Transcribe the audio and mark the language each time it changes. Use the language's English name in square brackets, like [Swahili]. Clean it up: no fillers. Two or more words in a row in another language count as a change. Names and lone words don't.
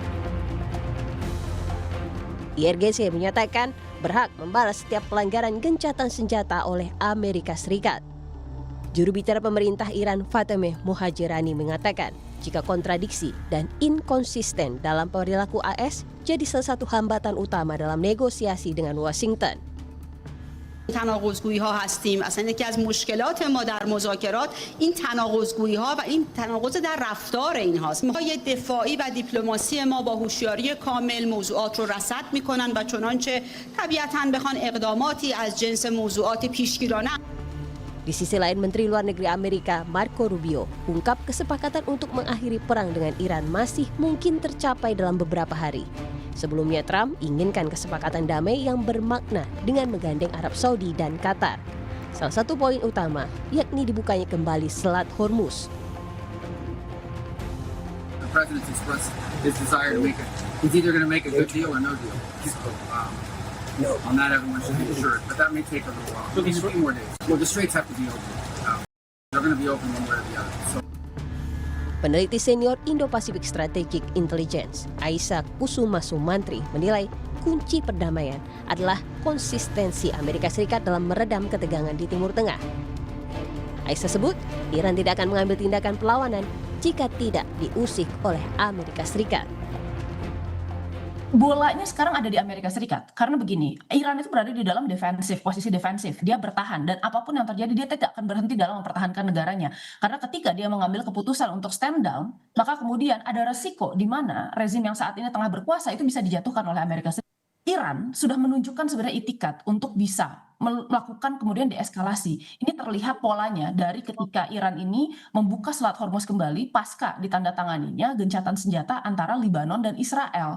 [Indonesian] IRGC menyatakan berhak membalas setiap pelanggaran gencatan senjata oleh Amerika Serikat. Juru bicara pemerintah Iran Fatemeh Mohajirani mengatakan, jika kontradiksi dan inkonsisten dalam perilaku AS jadi salah satu hambatan utama dalam negosiasi dengan Washington. [Persian] تناقض‌گویی‌ها هستیم. اصلا یکی از مشکلات ما در مذاکرات این تناقض‌گویی‌ها و این تناقض در رفتار اینهاست. می‌خوای دفاعی و دیپلماسی ما با هوشیاری کامل موضوعات رو رصد می‌کنن و چنانچه طبیعتاً بخوان اقداماتی از جنس موضوعات پیشگیرانه. [Indonesian] Di sisi lain, Menteri Luar Negeri Amerika Marco Rubio ungkap kesepakatan untuk mengakhiri perang dengan Iran masih mungkin tercapai dalam beberapa hari. Sebelumnya, Trump inginkan kesepakatan damai yang bermakna dengan menggandeng Arab Saudi dan Qatar. Salah satu poin utama yakni dibukanya kembali Selat Hormuz. [English] The president expressed his desire to make it. He's either going to make a good deal or no deal. So, on that, everyone should be assured. But that may take a little while. Maybe a few more days. Well, the straits have to be open. They're going to be open one way or the other. So. [Indonesian] Peneliti senior Indo-Pacific Strategic Intelligence, Aisyah Kusuma Sumantri, menilai kunci perdamaian adalah konsistensi Amerika Serikat dalam meredam ketegangan di Timur Tengah. Aisyah sebut, Iran tidak akan mengambil tindakan perlawanan jika tidak diusik oleh Amerika Serikat. Bolanya sekarang ada di Amerika Serikat. Karena begini, Iran itu berada di dalam posisi defensif. Dia bertahan dan apapun yang terjadi dia tidak akan berhenti dalam mempertahankan negaranya. Karena ketika dia mengambil keputusan untuk [English] stand down, [Indonesian] maka kemudian ada resiko di mana rezim yang saat ini tengah berkuasa itu bisa dijatuhkan oleh Amerika Serikat. Iran sudah menunjukkan sebenarnya itikat untuk bisa melakukan kemudian deeskalasi. Ini terlihat polanya dari ketika Iran ini membuka Selat Hormuz kembali pasca ditandatanganinya gencatan senjata antara Lebanon dan Israel.